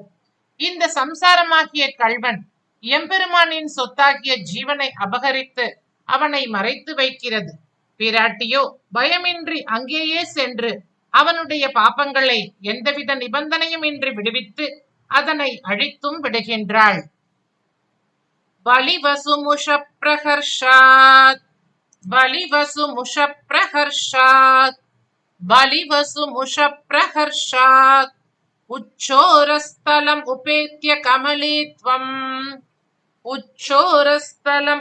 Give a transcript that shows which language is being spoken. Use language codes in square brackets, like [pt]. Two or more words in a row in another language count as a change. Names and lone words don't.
[ta] இந்த சம்சாரமாகிய கள்வன் எம்பெருமானின் சொத்தாகிய ஜீவனை அபகரித்து அவனை மறைத்து வைக்கிறது. பிராட்டியோ பயமின்றி அங்கேயே சென்று அவனுடைய பாபங்களை எந்தவித நிபந்தனையும் இன்றி விடுவித்து அதனை அழித்தும் விடுகின்றாள். [sa] बलिवसुमुष प्रहर्षात् बलिवसुमुष प्रहर्षात् बलिवसुमुष प्रहर्षात् उच्चोरस्थलम् उपेत्य कमले त्वम् उच्चोरस्थलम्